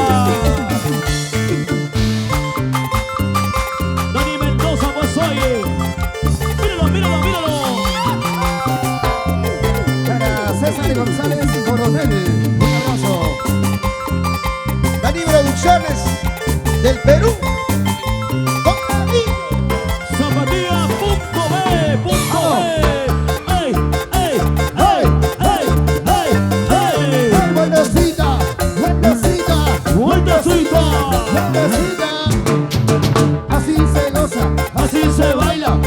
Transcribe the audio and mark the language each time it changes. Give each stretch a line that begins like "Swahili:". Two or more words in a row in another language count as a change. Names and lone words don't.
Spanish: Dani Mendoza, pues oye. Míralo, míralo, míralo. Para César González Coronel. Un abrazo. Dani Producciones del Perú. Con cariño. Zapatilla.b. ¡Ey, ey, ey, ey, ey, ey! Buenecita. Buenecita. ¡Vueltecita! Buenecita. Así se goza. Así se baila.